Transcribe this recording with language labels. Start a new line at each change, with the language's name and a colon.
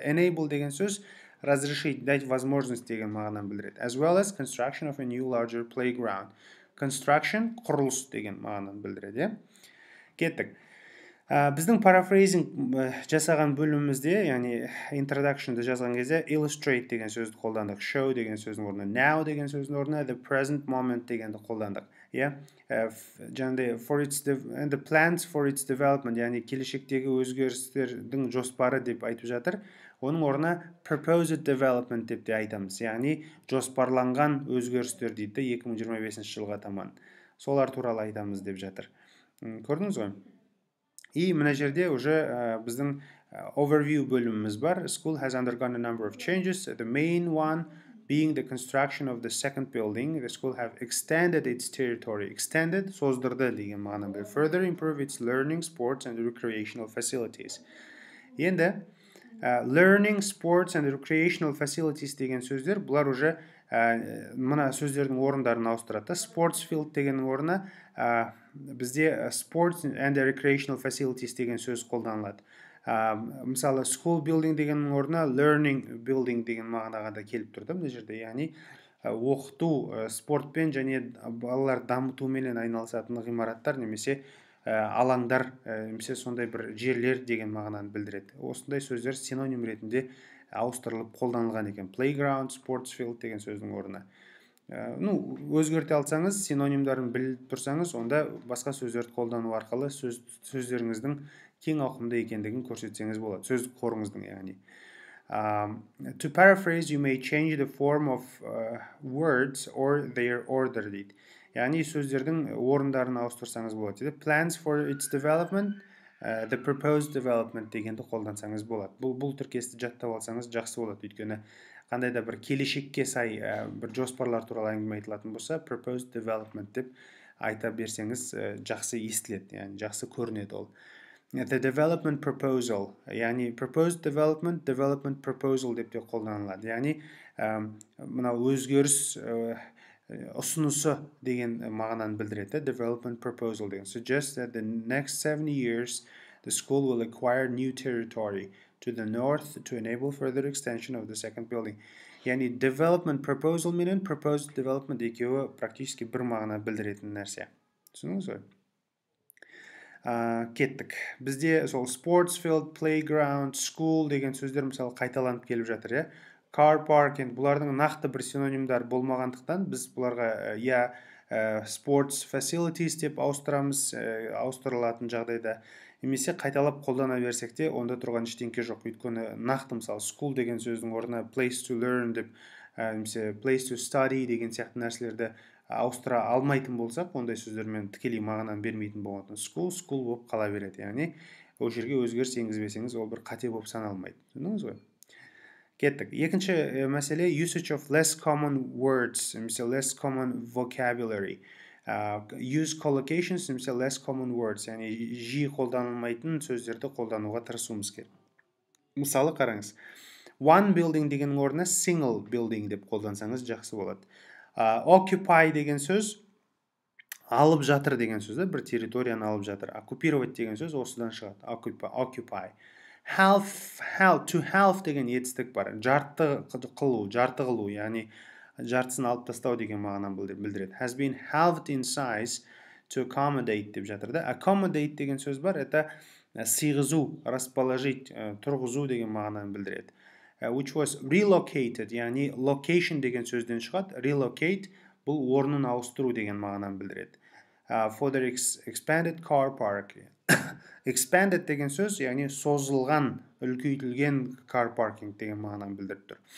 Kazakh: Enable деген сөз
Russian: разрешить, дать возможность
Kazakh: деген мағынаны білдіреді.
English: As well as construction of a new larger playground.
Kazakh: Construction құрылыс деген мағынаны білдіреді. Кеттік. Біздің paraphrasing жасаған бөлімімізде, яғни introduction'ды жазған кезде illustrate деген сөзді қолдандық. Show деген сөздің орнына, now деген сөздің орнына,
English: the present moment
Kazakh: дегенді қолдандық.
English: And the plans for its development,
Kazakh: яғни келешектегі өзгерістердің жоспары деп айтып жатыр. Оның орнына proposed development деп те айтамыз. Яғни жоспарланған өзгерістер дейді 2025 жылға таман. Солар туралы айтамыз деп жатыр. Көрдіңіз ғой? И мына жерде уже біздің overview бөліміміз бар.
English: School has undergone a number of changes. The main one being the construction of the second building. The school have extended its territory.
Kazakh: Extended, создырды деген мағына.
English: Further improve its learning, sports and recreational facilities.
Kazakh: Енді
English: learning, sports and recreational facilities
Kazakh: деген сөздер, бұлар уже мына сөздердің орындарын ауыстырады. Sports field дегеннің орнына бізде
English: sports and recreational facilities
Kazakh: деген сөз қолданылады. Мысалы school building дегеннің орнына learning building деген мағынаға да келіп тұрды мына жерде. Яғни оқыту, спортпен және балалар дамытумен айналысатын ғимараттар немесе алаңдар, немесе сондай бір жерлер деген мағынаны білдіреді. Осындай сөздер синоним ретінде ауыстырылып қолданылған екен. Playground, sports field деген сөздің орнына. Өзгерте алсаңыз, синонимдарын біліп тұрсаңыз, онда басқа сөздерді қолдану арқылы сөздеріңіздің кең ауқымды екендігін көрсетсеңіз болады. Сөздік қорыңыздың яғни.
English: To paraphrase, you may change the form of words or their order дейді.
Kazakh: Яғни сөздердің орындарын ауыстырсаңыз болады дейді.
English: Plans for its development, the proposed development
Kazakh: дегенді қолдансаңыз болады. Бұл тіркесті жаттап алсаңыз жақсы болады, өйткені қандай да бір келешекке сай бір жоспарлар туралы әңгіме айтылатын болса, proposed development деп айта берсеңіз жақсы естіледі, яғни жақсы көрінеді ол.
English: The development proposal, яғни proposed development, development proposal
Kazakh: деп те қолданылады. Яғни мынау өзгеріс ұсынысы деген мағынаны білдіреді.
English: Development proposal деген. Suggests that the next 70 years the school will acquire new territory to the north to enable further extension of the second building.
Kazakh: Яғни development proposal менен proposed development екеуі практически бір мағына білдіретін нәрсе. Түсіндіңіз ғой? Кеттік. Бізде сол
English: sports field, playground, school
Kazakh: деген сөздер мысалы қайталанып келіп жатыр, car parking, бұлардың нақты бір синонимдар болмағандықтан біз бұларға
English: sports facilities
Kazakh: деп ауыстырамыз, ауыстырылатын жағдайда. Немесе қайталап қолдана берсек те, онда тұрған ештеңке жоқ. Өйткені нақты мысалы school деген сөздің орнына
English: place to learn
Kazakh: деп, немесе
English: place to study
Kazakh: деген сияқты нәрселерді ауыстыра алмайтын болсақ, ондай сөздермен тікелей мағынаны бермейтін болатын. School болып қала береді. Яғни ол жерге өзгеріс енгізбесеңіз, ол бір қате болып саналмайды. Түсіндіңіз ғой? Кеттік. Екінші мәселе
English: usage of less common words,
Kazakh: немесе
English: less common vocabulary. Use collocations,
Kazakh: немесе
English: less common words,
Kazakh: яғни жиі қолданылмайтын сөздерді қолдануға тырысуымыз керек. Мысалы қараңыз. One building деген орнына single building деп қолдансаңыз жақсы болады. Occupy деген сөз алып жатыр деген сөз, бір территорияны алып жатыр. Оккупировать деген сөз осыдан шығады. Occupy. To half деген етістік бар. Жарты қылу, яғни жартысын алып тастау деген мағынаны білдіреді.
English: Has been halved in size to accommodate
Kazakh: деп жатыр да. Accommodate деген сөз бар, это сыйғызу, расположить, тұрғызу деген мағынаны білдіреді.
English: Which was relocated,
Kazakh: яғни location деген сөзден шығады. Relocate бұл орнын ауыстыру деген мағынаны білдіреді.
English: For the expanded car park.
Kazakh: Expanded деген сөз, яғни созылған, үлкейтілген car parking деген мағынаны білдіріп тұр.